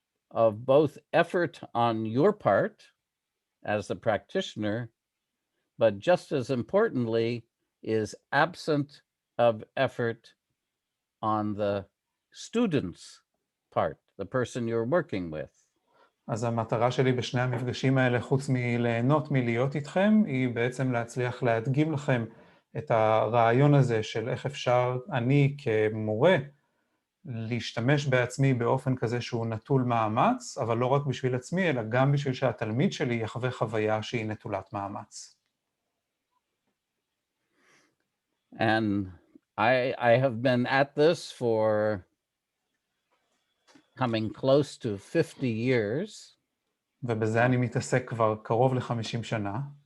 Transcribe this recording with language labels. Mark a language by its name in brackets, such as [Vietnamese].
[English] of both effort on your part as the practitioner, but just as importantly, is absent of effort on the student's part, the person you're working with. [Hebrew] אז המטרה שלי בשני המפגשים האלה, חוץ מליהנות מלהיות איתכם, היא בעצם להצליח להדגים לכם את הרעיון הזה של איך אפשר, אני כמורה, להשתמש בעצמי באופן כזה שהוא נטול מאמץ, אבל לא רק בשביל עצמי, אלא גם בשביל שהתלמיד שלי יחווה חוויה שהיא נטולת מאמץ. [English] And I have been at this for coming close to 50 years. [Hebrew] ובזה אני מתעסק כבר קרוב ל-50 שנה.